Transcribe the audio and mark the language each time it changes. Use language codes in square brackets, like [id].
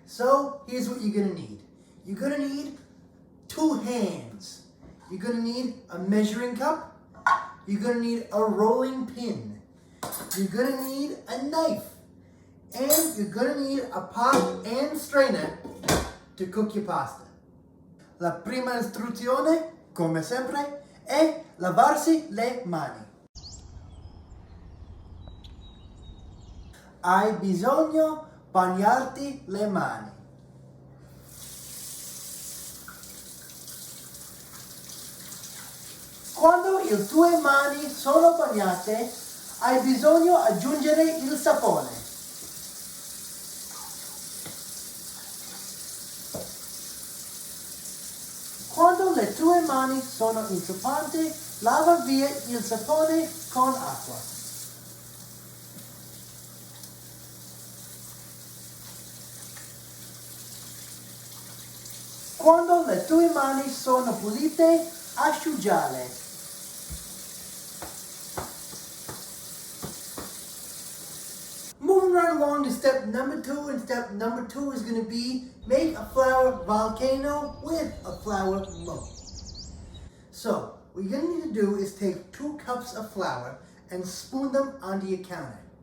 [en] So here's what you're going to need. You're going to need 2 hands. You're going to need a measuring cup. You're going to need a rolling pin. You're going to need a knife. And you're going to need a pot and strainer to cook your pasta. [it] La prima istruzione, come sempre, è lavarsi le mani. Hai bisogno bagnarti le mani. Quando le tue mani sono bagnate, hai bisogno aggiungere il sapone. Quando le tue mani sono inzuppate, lava via il sapone con acqua. Quando le tue mani sono pulite, asciugale. [en] Moving right along to step number 2, and step number 2 is going to be make a flour volcano with a flour mold. So, what you're going to need to do is take 2 cups of flour and spoon them onto your counter.